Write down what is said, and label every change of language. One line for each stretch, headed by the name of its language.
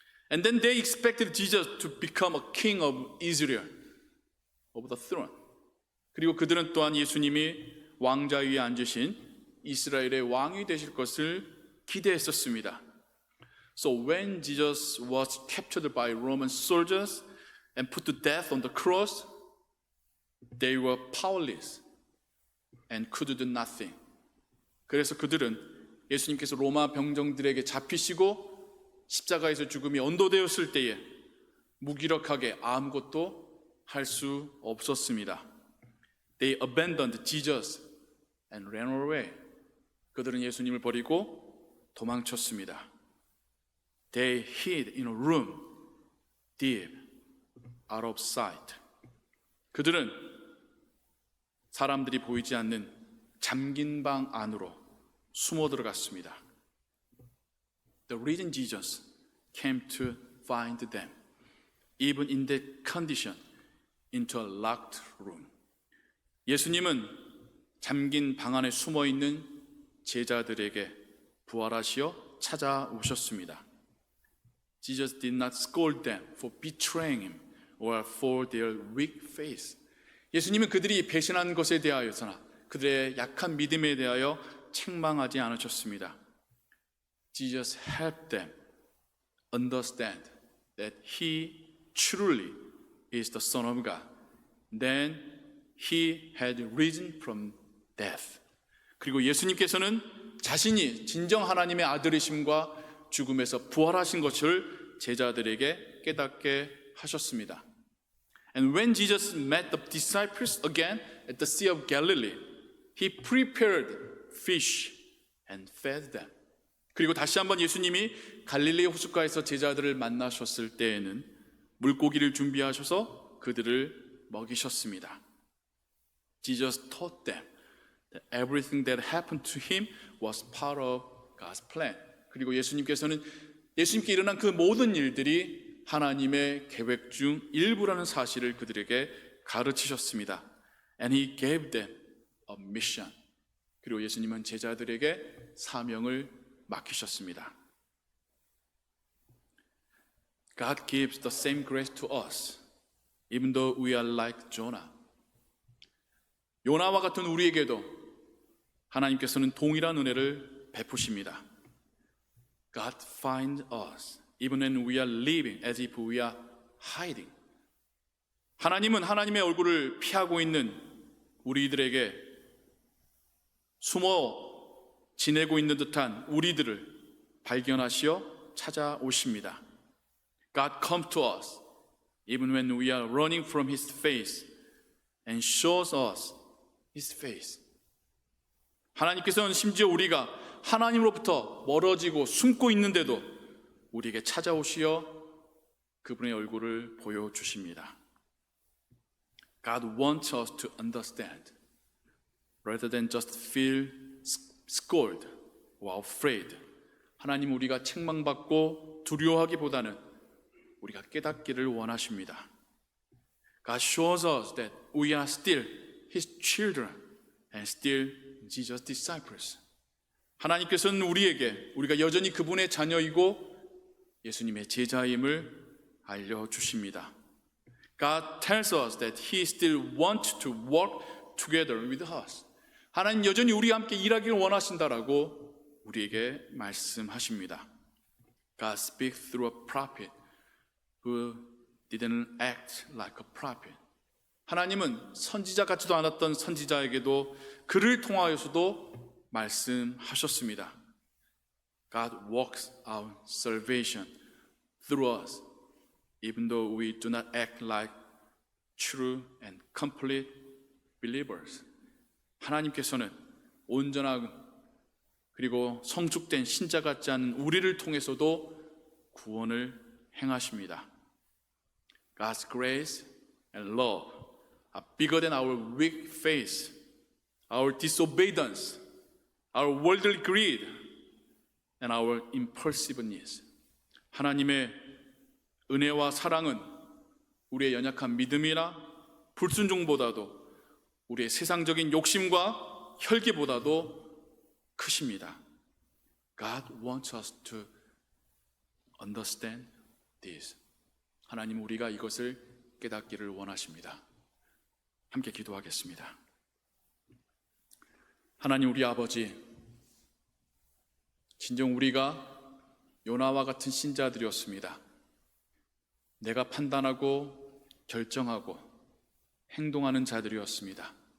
English: And then they expected Jesus to become a king of Israel, of the throne.
Korean: 그리고 그들은 또한 예수님이 왕자 위에 앉으신 이스라엘의 왕이 되실 것을 기대했었습니다.
English: So when Jesus was captured by Roman soldiers and put to death on the cross, they were powerless and could do nothing.
Korean: 그래서 그들은 예수님께서 로마 병정들에게 잡히시고 십자가에서 죽음이 언도되었을 때에 무기력하게 아무것도 할 수 없었습니다.
English: They abandoned Jesus and ran away.
Korean: 그들은 예수님을 버리고 도망쳤습니다.
English: They hid in a room deep out of sight.
Korean: 그들은 사람들이 보이지 않는 잠긴 방 안으로 숨어 들어갔습니다.
English: The reason Jesus came to find them, even in that condition, into a locked room.
Korean: 예수님은 잠긴 방 안에 숨어 있는 제자들에게 부활하시어 찾아오셨습니다.
English: Jesus did not scold them for betraying him or for their weak faith.
Korean: 예수님은 그들이 배신한 것에 대하여서나 그들의 약한 믿음에 대하여 책망하지 않으셨습니다.
English: Jesus helped them understand that he truly is the Son of God. Then he had risen from death.
Korean: 그리고 예수님께서는 자신이 진정 하나님의 아들이심과 죽음에서 부활하신 것을 제자들에게 깨닫게 하셨습니다.
English: And when Jesus met the disciples again at the Sea of Galilee, he prepared fish and fed them.
Korean: 그리고 다시 한번 예수님이 갈릴리 호숫가에서 제자들을 만나셨을 때에는 물고기를 준비하셔서 그들을 먹이셨습니다.
English: Jesus taught them that everything that happened to him was part of God's plan.
Korean: 그리고 예수님께 일어난 그 모든 일들이 하나님의 계획 중 일부라는 사실을 그들에게 가르치셨습니다.
English: And he gave them a mission.
Korean: 그리고 예수님은 제자들에게 사명을 맡기셨습니다.
English: God gives the same grace to us, even though we are like Jonah.
Korean: 요나와 같은 우리에게도 하나님께서는 동일한 은혜를 베푸십니다.
English: God finds us even when we are living as if we are hiding.
Korean: 하나님은 하나님의 얼굴을 피하고 있는 우리들에게 숨어 지내고 있는 듯한 우리들을 발견하시어 찾아오십니다.
English: God comes to us even when we are running from His face and shows us His face.
Korean: 하나님께서는 심지어 우리가 하나님으로부터 멀어지고 숨고 있는데도 우리에게 찾아오시어 그분의 얼굴을 보여주십니다.
English: God wants us to understand rather than just feel scolded or afraid.
Korean: 하나님 우리가 책망받고 두려워하기보다는 우리가 깨닫기를 원하십니다.
English: God shows us that we are still His children and still Jesus' disciples.
Korean: 하나님께서는 우리가 여전히 그분의 자녀이고 예수님의 제자임을 알려주십니다.
English: God tells us that He still wants to work together with us.
Korean: 하나님 여전히 우리와 함께 일하기를 원하신다라고 우리에게 말씀하십니다.
English: God speaks through a prophet who didn't act like a prophet.
Korean: 하나님은 선지자 같지도 않았던 선지자에게도 그를 통하여서도 말씀하셨습니다.
English: God works out salvation through us, even though we do not act like true and complete believers.
Korean: 하나님께서는 온전하고 그리고 성숙된 신자 같지 않은 우리를 통해서도 구원을 행하십니다.
English: God's grace and love are bigger than our weak faith, our disobedience, our worldly greed, and our impulsiveness.
Korean: 하나님의 은혜와 사랑은 우리의 연약한 믿음이나 불순종보다도 우리의 세상적인 욕심과 혈기보다도 크십니다.
English: God wants us to understand this.
Korean: 하나님, 우리가 이것을 깨닫기를 원하십니다. 함께 기도하겠습니다. 하나님, 우리 아버지, 진정 우리가 요나와 같은 신자들이었습니다. 내가 판단하고 결정하고 행동하는 자들이었습니다.